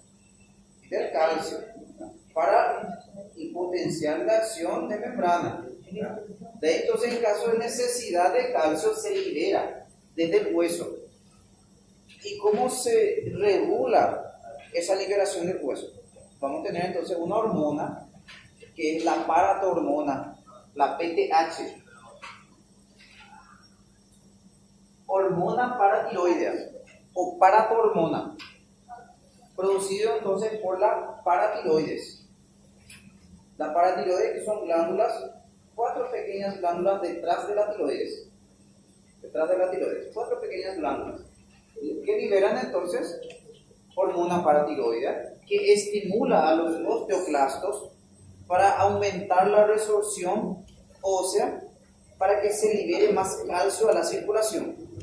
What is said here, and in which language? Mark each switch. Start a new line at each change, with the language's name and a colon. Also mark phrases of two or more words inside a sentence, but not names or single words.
Spanish: Para el potencial de acción de membrana. De entonces, en caso de necesidad de calcio, se libera desde el hueso. ¿Y cómo se regula esa liberación del hueso? Vamos a tener entonces una hormona que es la paratormona, la PTH, hormona paratiroidea o paratormona, producido entonces por la paratiroides. La paratiroides, que son glándulas, 4 pequeñas glándulas detrás de la tiroides, 4 pequeñas glándulas que liberan entonces hormona paratiroidea que estimula a los osteoclastos para aumentar la resorción ósea para que se libere más calcio a la circulación.